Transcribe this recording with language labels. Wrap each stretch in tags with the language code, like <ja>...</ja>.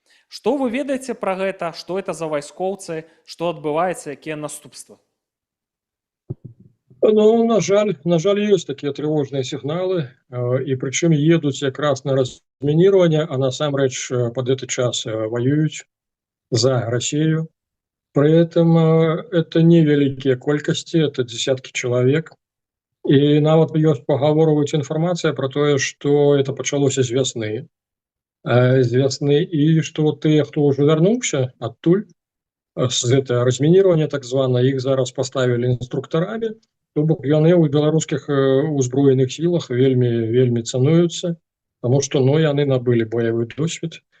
<be>Што вы ведаеце пра гэта, што это за вайскоўцы, што адбываецца, якія наступствы? Ну, на жаль, ёсць такія трывожныя сігналы, і прычым едуць якраз на размінірванне, а насамрэч пад гэты час ваююць за Расію.</be> <ru>При этом это невеликие колькости, это десятки человек.</ru> <be>И нават ёсць пагаворваюць інфармацыя про тое, што это пачалося з вясны. І што тыя, хто ўжо вярнуўся адтуль, з гэта размінирования так звана, іх зараз паставілі інструктарамі, то бок яны ў беларускіх узброеных сілах вельмі цануюцца, таму што яны набылі баявы досвед.</be>